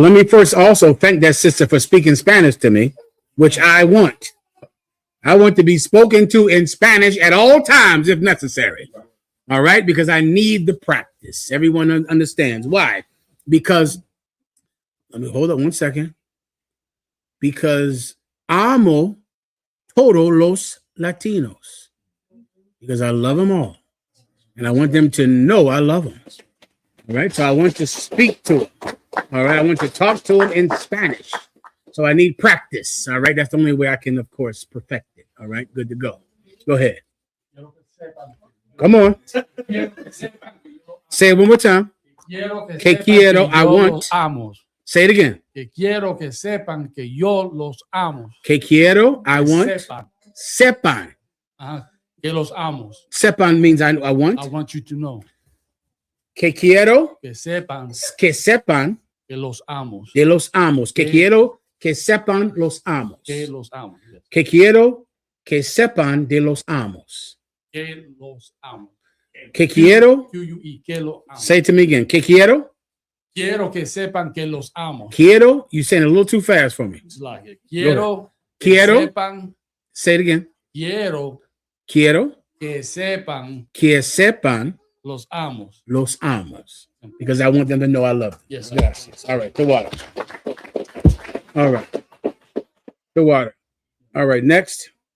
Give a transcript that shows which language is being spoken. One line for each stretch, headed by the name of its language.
English: Let me first also thank that sister for speaking Spanish to me, which I want. I want to be spoken to in Spanish at all times if necessary. All right, because I need the practice. Everyone understands why. Because, let me hold up 1 second.
Spanish: Because amo todos los Latinos.
English: Because I love them all. And I want them to know I love them. All right, so I want to speak to them. All right, I want to talk to them in Spanish. So I need practice. All right, that's the only way I can, of course, perfect it. All right, good to go. Go ahead. Come on. Say it one more time.
Spanish: Que quiero,
English: I want. Say it again.
Spanish: Que quiero que sepan que yo los amo. Que quiero,
English: I want.
Spanish: Sepan. Que los amo.
English: Sepan means I want. I want you to know.
Spanish: Que quiero. Que sepan. Que sepan. Que los amo. De los amos. Que quiero que sepan los amos. Que los amo. Yes. Que quiero que sepan de los amos. Que los amo. Que quiero. QUE, que los amo.
English: Say it to me again.
Spanish: Que quiero. Quiero que sepan que los amo. Quiero.
English: You're saying it a little too fast for me. It's like it.
Spanish: Quiero que sepan.
English: Say it again.
Spanish: Quiero que sepan los amos. Los amos.
English: Because I want them to know I love them. Yes. Yes. All right. The water. All right. The water. All right. Next.